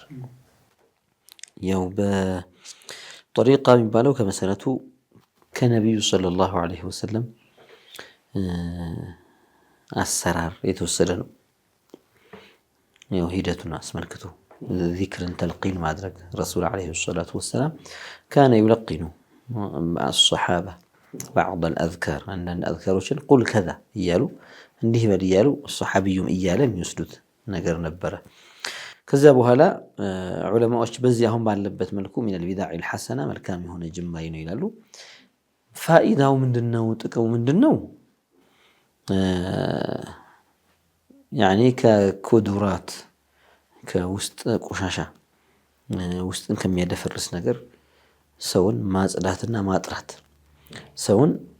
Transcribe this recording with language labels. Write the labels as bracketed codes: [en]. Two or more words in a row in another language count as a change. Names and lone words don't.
[am] ያው በጠሪቃ የሚባለው ከመሰረቱ ከነብዩ [ar] صلى الله عليه وسلم [am] አሰራር የተወሰደ ነው። ያው ሂደቱን አስመልክቶ ዚክርን ተልቂን ማድረግ ረሱል [ar] عليه الصلاة والسلام كان يلقن الصحابة بعض الأذكار عندنا [am] أذكاروችን ቁል ከዛ እያሉ እንዲህ በል እያሉ ሱሐቢዩም እያለ የሚወስዱት ነገር ነበረ። ከዛ በኋላ ዑለማዎች በዚህ አሁን ባለበት መልኩ [ar] من البدع الحسنة [am] መልካም የሆነ ጅማሬ ነው ይላሉ። ፋኢዳው ምንድነው? ጥቅሙ ምንድነው? ያኒ ከኩዱራት ከውስጥ ቆሻሻ ውስጥን ከሚያደፈርስ ነገር ሰውን ማጽዳትና ማጥራት ሰውን